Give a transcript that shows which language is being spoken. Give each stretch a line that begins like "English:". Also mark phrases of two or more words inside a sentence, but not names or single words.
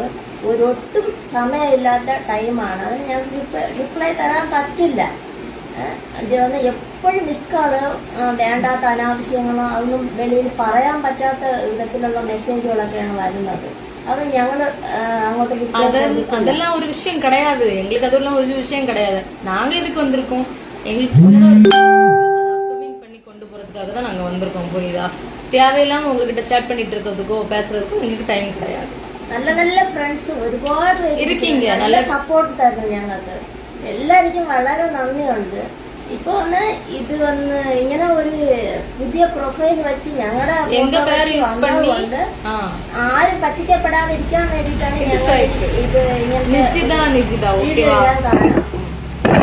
Malayalam: ഒരൊട്ടും സമയമില്ലാത്ത ടൈമാണ്. അതിന് ഞങ്ങൾക്ക് റിപ്ലൈ തരാൻ പറ്റില്ല. എപ്പോഴും മിസ്കാള്, വേണ്ടാത്ത അനാവശ്യങ്ങളോ അതൊന്നും വെളിയിൽ പറയാൻ പറ്റാത്ത വിധത്തിലുള്ള മെസ്സേജുകളൊക്കെയാണ് വരുന്നത്. അത് ഞങ്ങൾ അങ്ങോട്ട്
Tamil: அதெல்லாம் ஒரு விஷயம் கிடையாது. எங்களுக்கு அதெல்லாம் ஒரு விஷயம் கிடையாது. நாங்க இதுக்கு வந்திருக்கோம். எங்களுக்கு அப்கமிங் பண்ணி கொண்டு போறதுக்காக தான் நாங்க வந்திருக்கோம். புரியுதா? தேவையில்லாம உங்ககிட்ட சேட் பண்ணிட்டு இருக்கிறதுக்கோ பேசுறதுக்கோ எங்களுக்கு டைம் கிடையாது.
Malayalam: നല്ല ഫ്രണ്ട്സ് ഒരുപാട്
Tamil: இருக்கீங்க.
Malayalam: നല്ല സപ്പോർട്ട് തരുന്നു ഞങ്ങൾക്ക്. എല്ലാവർക്കും വളരെ നന്ദിയുണ്ട്. ഇപ്പൊ ഇത് വന്ന് ഇങ്ങനെ ഒരു പുതിയ പ്രൊഫൈൽ വെച്ച് ഞങ്ങളുടെ വന്നതുകൊണ്ട് ആരും പറ്റിക്കപ്പെടാതിരിക്കാൻ വേണ്ടിയിട്ടാണ് ഞങ്ങൾ ഇത് ഇങ്ങനെ വീഡിയോ ചെയ്യാൻ കാരണം.